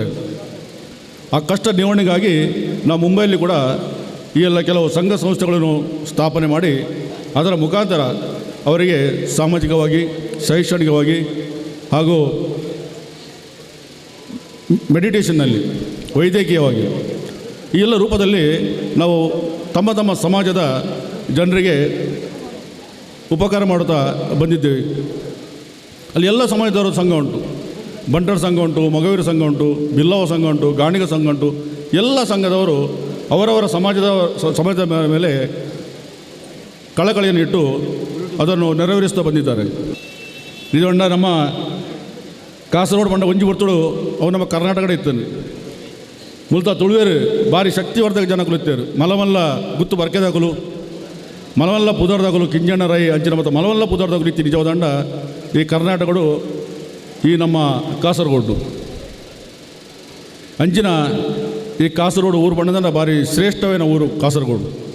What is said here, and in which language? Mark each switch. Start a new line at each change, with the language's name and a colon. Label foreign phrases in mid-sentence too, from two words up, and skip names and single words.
Kannada: ಆ ಕಷ್ಟ ನಿವಾರಣೆಗಾಗಿ ನಾವು ಮುಂಬೈಯಲ್ಲಿ ಕೂಡ ಈ ಎಲ್ಲ ಕೆಲವು ಸಂಘ ಸಂಸ್ಥೆಗಳನ್ನು ಸ್ಥಾಪನೆ ಮಾಡಿ ಅದರ ಮುಖಾಂತರ ಅವರಿಗೆ ಸಾಮಾಜಿಕವಾಗಿ, ಶೈಕ್ಷಣಿಕವಾಗಿ ಹಾಗೂ ಮೆಡಿಟೇಷನ್ನಲ್ಲಿ, ವೈದ್ಯಕೀಯವಾಗಿ ಈ ಎಲ್ಲ ರೂಪದಲ್ಲಿ ನಾವು ತಮ್ಮ ಸಮಾಜದ ಜನರಿಗೆ ಉಪಕಾರ ಮಾಡುತ್ತಾ ಬಂದಿದ್ದೇವೆ. ಅಲ್ಲಿ ಎಲ್ಲ ಸಮಾಜದವರ ಸಂಘ ಉಂಟು. ಬಂಟರ ಸಂಘ ಉಂಟು, ಮೊಗವೀರ ಸಂಘ ಉಂಟು, ಬಿಲ್ಲವ ಸಂಘ ಉಂಟು, ಗಾಣಿಗ ಸಂಘ ಉಂಟು. ಎಲ್ಲ ಸಂಘದವರು ಅವರವರ ಸಮಾಜದ ಮೇಲೆ ಕಳಕಳಿಯನ್ನು ಇಟ್ಟು ಅದನ್ನು ನೆರವೇರಿಸ್ತಾ ಬಂದಿದ್ದಾರೆ.
Tulu: ನಿಜವಂಡ ನಮ್ಮ ಕಾಸರಗೋಡು ಬಂಡ ಒಂಜಿ ಬರ್ತಡು ಅವು ನಮ್ಮ ಕರ್ನಾಟಕದ ಇತ್ತಾನೆ. ಮೂಲತಃ ತುಳುವೇರು ಭಾರಿ ಶಕ್ತಿವರ್ಧಕ ಜನಕಲು ಇತ್ತೇರು. ಮಲಮಲ್ಲ ಗುತ್ತು ಬರ್ಕೆದಾಕಲು, ಮಲಮಲ್ಲ ಪುದರ್ದಾಕಲು, ಕಿಂಜಣ್ಣ ರೈ ಅಂಚಿನ ಮತ್ತು ಮಲಮಲ್ಲ ಪುದರ್ದಾಕಲು ಇತ್ತು ನಿಜವಾದಂಡ ಈ ಕರ್ನಾಟಕಡು ಈ ನಮ್ಮ ಕಾಸರಗೋಡು ಅಂಚಿನ ಈ ಕಾಸರಗೋಡು ಊರು ಬಣ್ಣದಂಡ ಭಾರಿ ಶ್ರೇಷ್ಠವೇನ ಊರು ಕಾಸರಗೋಡು.